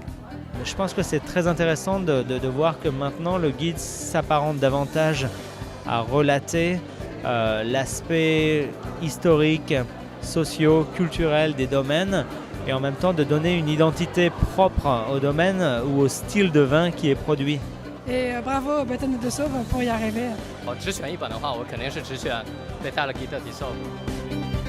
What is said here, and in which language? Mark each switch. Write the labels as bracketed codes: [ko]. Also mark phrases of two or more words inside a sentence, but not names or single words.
[fr] Je pense que c'est très intéressant de voir que maintenant le guide s'apparente davantage à relater l'aspect historique, socio-culturel des domaines et en même temps de donner une identité propre au domaine ou au style de vin qui est produit. Et bravo Béthane de Sauve pour y arriver. [zh] 只选一本的话，我肯定是只选Béthane de Sauve。